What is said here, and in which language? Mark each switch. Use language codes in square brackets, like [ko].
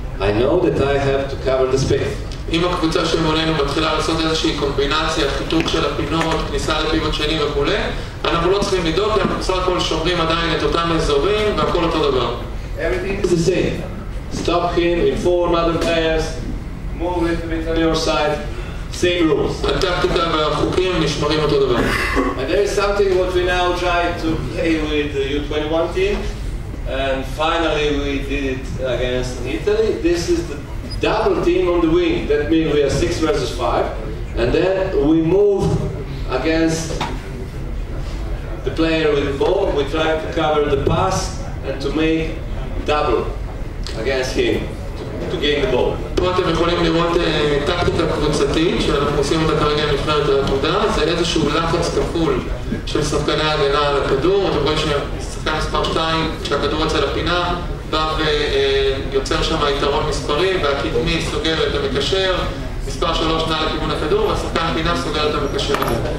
[en] I know that I have to cover the space. [he] אם הקבוצה שמולנו מתחילה לעשות איזושהי קומבינציה, חיתוך של הפינות, כניסה לפיבוט שני וכולי, אנחנו לא צריכים לדאוג, כי אנחנו בסך הכל שומרים עדיין את אותם אזורים והכל אותו דבר. [en] Everything is the same. Stop him, inform other players, move it a bit on your side, same rules. [he] הטקטיקה והחוקים נשמרים אותו דבר. [en] And there is something what we now try to play with the U21 team, and finally we did it against Italy. This is the double team on the wing. That means we are 6 versus 5, and then we move against the player with the ball. We try to cover the pass and to make double against him to gain the ball. [he] פה אתם יכולים לראות טקטיקה קבוצתית שאנחנו עושים אותה כרגע עם נבחרת העתודה. זה איזשהו לחץ כפול של שחקני ההגנה על הכדור. אתם רואים ששחקן מספר 2, כשהכדור יוצא לפינה, בא ויוצר שם יתרון מספרי, והקדמי סוגר את המקשר, מספר 3 נע לכיוון הכדור, והשחקן פינה סוגר את המקשר הזה.